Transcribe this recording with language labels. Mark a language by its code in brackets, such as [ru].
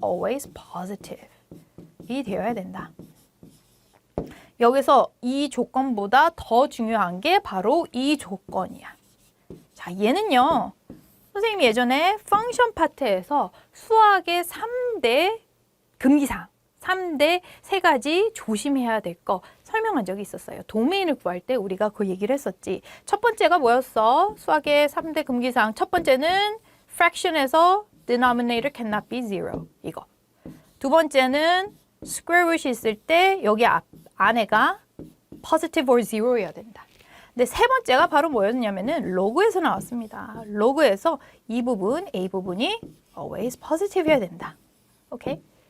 [en] always positive [ko] 이 되어야 된다. 여기서 이 조건보다 더 중요한 게 바로 이 조건이야. 자, 얘는요. 선생님이 예전에 펑션 파트에서 수학의 3대 금기사항, 3대 3가지 조심해야 될 거 설명한 적이 있었어요. 도메인을 구할 때 우리가 그 얘기를 했었지. 첫 번째가 뭐였어? 수학의 3대 금기사항. 첫 번째는 [en] fraction에서 denominator cannot be zero. [ko] 이거. 두 번째는 square root이 있을 때 여기 안에가 [en] positive or zero [ko] 여야 된다. 근데 세 번째가 바로 뭐였냐면은 로그에서 나왔습니다. 로그에서 이 부분, A 부분이 always positive여야 된다. 오케이?